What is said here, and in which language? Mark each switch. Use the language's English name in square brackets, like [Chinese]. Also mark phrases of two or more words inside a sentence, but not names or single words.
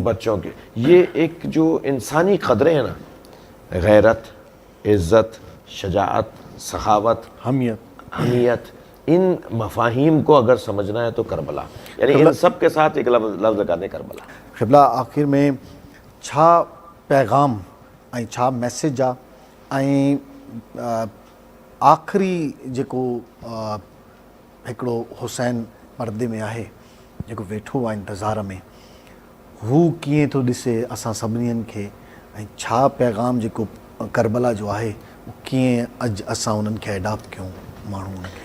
[Urdu] بچوں کے، یہ ایک جو انسانی قدریں ہیں نا، غیرت، عزت، شجاعت، سخاوت، حمیت، ان مفاہیم کو اگر سمجھنا ہے تو کربلا، یعنی ان سب کے ساتھ ایک لفظ لگانے کربلا. [Sindhi] قبلہ آخر میں چھا پیغام ऐं छा मैसेज आहे ऐं आख़िरी जेको हिकिड़ो हुसैन पर्दे में आहे जेको वेठो आहे इंतज़ार में, हू कीअं थो ॾिसे असां सभिनीनि खे, ऐं छा पैगाम जेको करबला जो आहे उहो कीअं अॼु असां उन्हनि खे एडॉप्ट कयूं माण्हू उनखे.